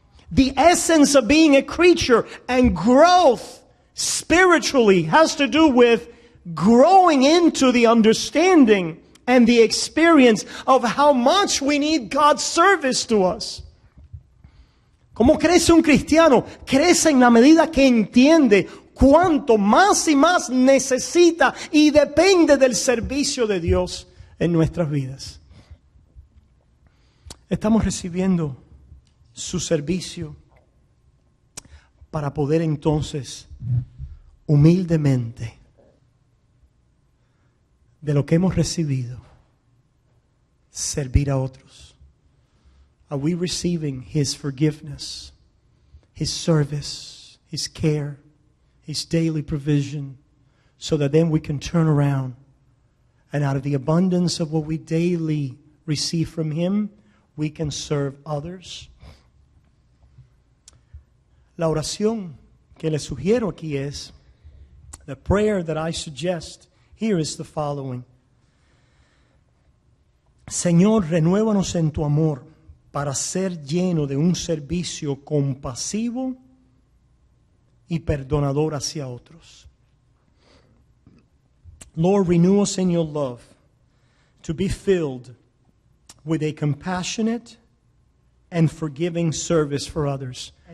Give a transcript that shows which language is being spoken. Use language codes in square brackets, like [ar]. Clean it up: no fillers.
[en] The essence of being a creature and growth spiritually has to do with growing into the understanding and the experience of how much we need God's service to us. [es] ¿Cómo crece un cristiano? Crece en la medida que entiende cuánto más y más necesita y depende del servicio de Dios en nuestras vidas. Estamos recibiendo su servicio para poder entonces humildemente de lo que hemos recibido servir a otros. [en] Are we receiving His forgiveness, His service, His care, His daily provision, so that then we can turn around and out of the abundance of what we daily receive from Him, we can serve others? [es] La oración que le sugiero aquí es, [en] the prayer that I suggest here is the following. [es] Señor, renuévanos en tu amor para ser lleno de un servicio compasivo y perdonador hacia otros. [en] Lord, renew us in your love to be filled with a compassionate and forgiving service for others.